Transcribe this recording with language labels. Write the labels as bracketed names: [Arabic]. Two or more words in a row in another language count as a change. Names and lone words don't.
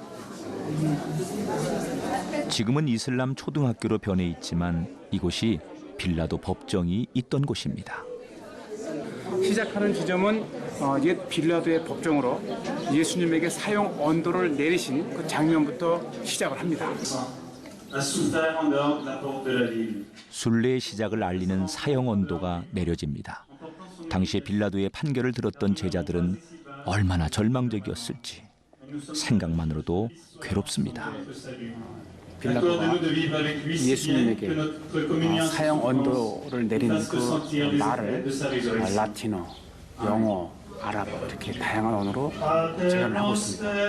[Korean] 지금은 이슬람 초등학교로 변해 있지만 이곳이 빌라도 법정이 있던 곳입니다. 시작하는 지점은 옛 빌라도의 법정으로 예수님에게 사형 언도를 내리신 그 장면부터 시작을 합니다. [French] a souffert en dehors de la porte de la ville. [Korean] 순례의 시작을 알리는 사형 언도가 내려집니다. 당시에 빌라도의 판결을 들었던 제자들은 얼마나 절망적이었을지 생각만으로도 괴롭습니다. 빌라도가 예수님에게 사형 언도를 내리는 그 말을 라틴어, 영어, 아랍어 이렇게 다양한 언어로 제안을 하고 있습니다.